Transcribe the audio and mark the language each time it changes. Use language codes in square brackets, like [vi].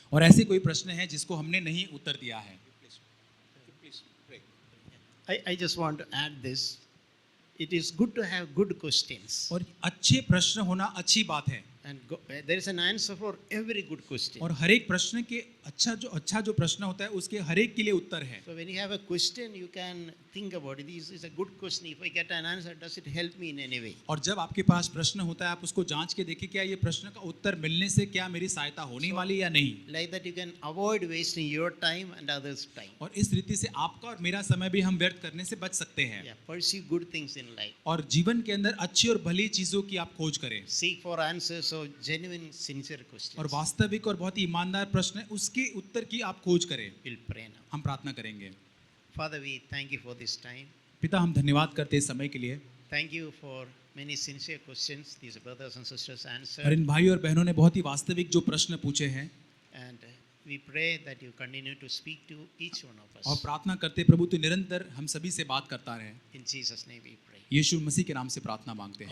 [hi] और ऐसे कोई प्रश्न है जिसको हमने नहीं उत्तर दिया है. [en] Please pray. I just want to add this. It is good to have good questions. [hi] और अच्छे प्रश्न होना अच्छी बात है. [en] And there is an answer for every good question. [hi] और हर एक प्रश्न के अच्छा जो प्रश्न होता है उसके हर एक के लिए उत्तर है. [en] So when you have a question, you can think about it. This is a good question. If I get an answer, does it help me in any way? [hi] और जब आपके पास प्रश्न होता है आप उसको जांच के देखिए, क्या ये प्रश्न का उत्तर मिलने से क्या मेरी सहायता होने वाली या नहीं. [en] Like that, you can avoid wasting your time and others' time. [hi] और इस रीति से आपका और मेरा समय भी हम व्यर्थ करने से बच सकते हैं. [en] Yeah, pursue good things in life. [hi] और जीवन के अंदर अच्छी और भली चीजों की आप खोज करें. [en] Seek for answers So genuine, sincere questions. [hi] और वास्तविक और बहुत ही ईमानदार प्रश्न है, उसके उत्तर की आप खोज करें। [en] We'll pray now. [hi] हम प्रार्थना करेंगे। [en] Father, we thank you for this time. [hi] पिता, हम धन्यवाद करते हैं इस समय के लिए, [en] Thank you for many sincere questions these brothers and sisters [hi] और [en] answered. [hi] इन भाई और बहनों ने बहुत ही वास्तविक जो प्रश्न पूछे हैं, [en] And we pray that you continue to speak to each one of [hi] और [en] us. [hi] प्रार्थना करते हैं प्रभु तू निरंतर हम सभी से बात करता रहे। [en] In Jesus' name we pray. [hi] यीशु मसीह के नाम से प्रार्थना मांगते हैं।